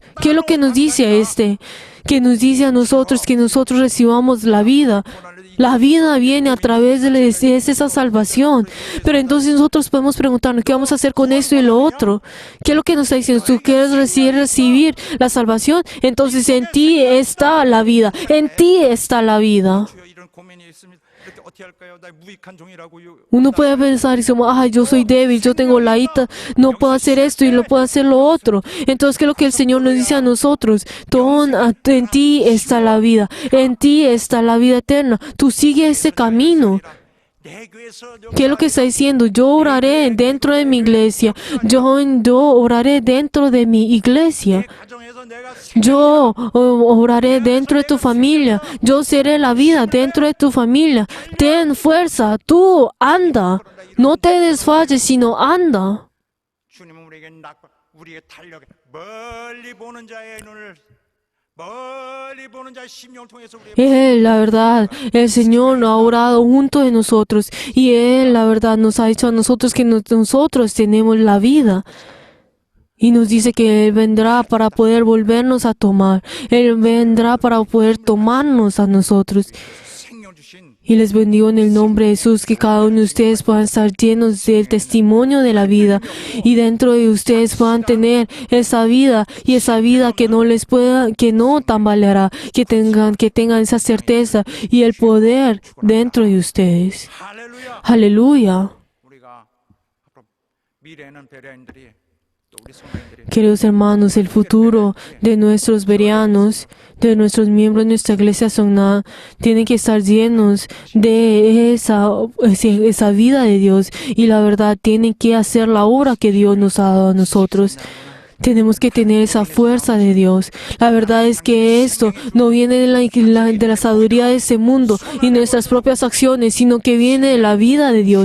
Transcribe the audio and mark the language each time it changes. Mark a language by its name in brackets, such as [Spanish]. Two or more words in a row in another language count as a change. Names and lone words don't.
[Spanish] ¿Qué es lo que nos dice a que nos dice a nosotros que nosotros recibamos la vida? La vida viene a través de esa salvación. Pero entonces nosotros podemos preguntarnos, ¿qué vamos a hacer con esto y lo otro? ¿Qué es lo que nos está diciendo? ¿Tú quieres recibir la salvación? Entonces en ti está la vida. En ti está la vida. [Korean] 주여 이런 고민이 있습니다. 이렇게 어떻게 할까요? 나 무익한 종이라고. [Spanish] Uno puede pensar y decir, yo soy débil, yo tengo la ita, no puedo hacer esto y no puedo hacer lo otro. Entonces, ¿qué es lo que el Señor nos dice a nosotros? En ti está la vida, en ti está la vida eterna. Tú sigue ese camino. [Korean] 내 교회에서 [Spanish] ¿Qué es lo que está diciendo? Yo oraré dentro de mi iglesia. Yo oraré dentro de mi iglesia. [Korean] 가정에서 내가 [Spanish] Yo oraré dentro de tu familia. Yo seré la vida dentro de tu familia. Ten fuerza. Tú anda. No te desfalles, sino anda. [Korean] 주님은 우리에게 탄력에 멀리 보는 자의 눈을 멀리 보는 자의 심령을 통해서 우리의 [Spanish] La verdad, el Señor ha orado junto de nosotros y Él, la verdad, nos ha dicho a nosotros que nosotros tenemos la vida. Y nos dice que Él vendrá para poder volvernos a tomar. Él vendrá para poder tomarnos a nosotros. [Korean] 생명 주신 [Spanish] Y les bendigo en el nombre de Jesús, que cada uno de ustedes puedan estar llenos del testimonio de la vida y dentro de ustedes puedan tener esa vida y esa vida que no les pueda, que no tambaleará, que tengan esa certeza y el poder dentro de ustedes. [Korean] 할렐루야. [Spanish] Aleluya. [Korean] 우리가 앞으로 미래에는 베레아인들이 또 우리 성도인들이 [Spanish] Queridos hermanos, el futuro de nuestros bereanos, de nuestros miembros de nuestra iglesia Sogna, tienen que estar llenos de esa vida de Dios y la verdad tienen que hacer la obra que Dios nos ha dado a nosotros. Tenemos que tener esa fuerza de Dios. La verdad es que esto no viene de la sabiduría de este mundo y nuestras propias acciones, sino que viene de la vida de Dios.